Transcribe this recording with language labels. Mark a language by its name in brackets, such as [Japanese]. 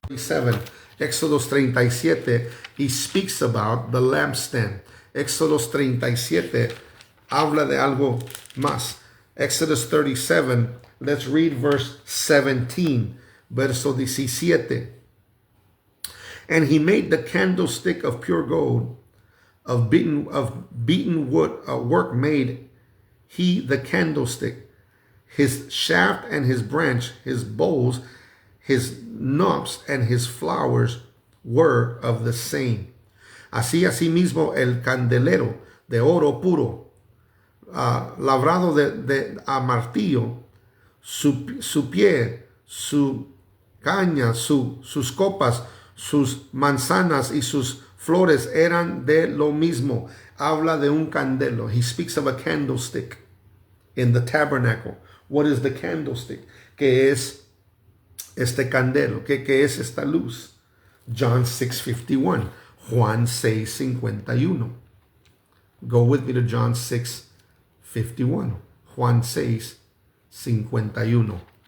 [English] 37, Éxodos 37, he speaks about the lampstand. [Spanish] Éxodos 37 habla de algo más. [English] Exodus 37, let's read verse 17, verso 17. And he made the candlestick of pure gold, of beaten wood, work made he the candlestick, his shaft and his branch, his bowls, his knobs and his flowers were of the same. [Spanish] Así asimismo el candelero de oro puro, labrado a martillo, su pie, su caña, sus copas, sus manzanas y sus flores eran de lo mismo. Habla de un candelo. [English] He speaks of a candlestick in the tabernacle. What is the candlestick? [Spanish] ¿Qué es este candelo? ¿Qué es esta luz? [English] John 6:51. Juan 6:51. Go with me to John 6:51. Juan 6:51.